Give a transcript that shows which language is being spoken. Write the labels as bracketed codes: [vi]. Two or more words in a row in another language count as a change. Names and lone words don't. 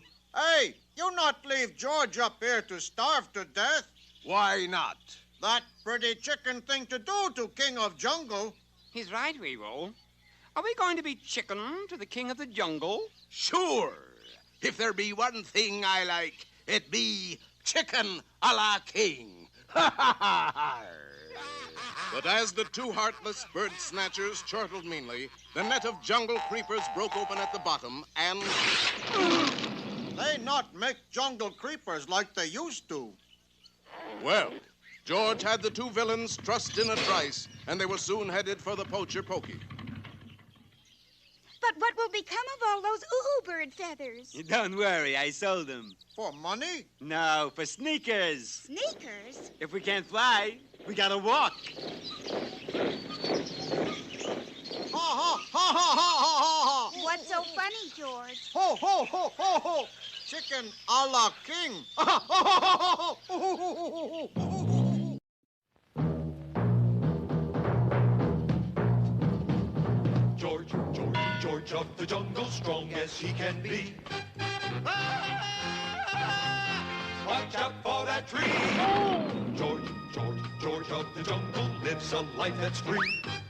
[en] Hey, you not leave George up here to starve to death. Why not? That pretty chicken thing to do to King of Jungle. He's right, Weevil. Are we going to be chicken to the King of the Jungle? Sure. If there be one thing I like, it be chicken a la king. Ha ha ha! But as the two heartless bird snatchers chortled meanly, the net of jungle creepers broke open at the bottom and... They not make jungle creepers like they used to. Well, George had the two villains trussed in a trice, and they were soon headed for the poacher Pokey. But what will become of all those bird feathers? Don't worry, I sold them. For money? No, for sneakers. Sneakers? If we can't fly, we gotta walk. Ha ha ha ha ha ha! What's so funny, George? Ho ho ho ho ho! Chicken a la king. Ha ha ha ha ha! George of the Jungle, strong as he can be. Watch out for that tree. George of the Jungle lives a life that's free.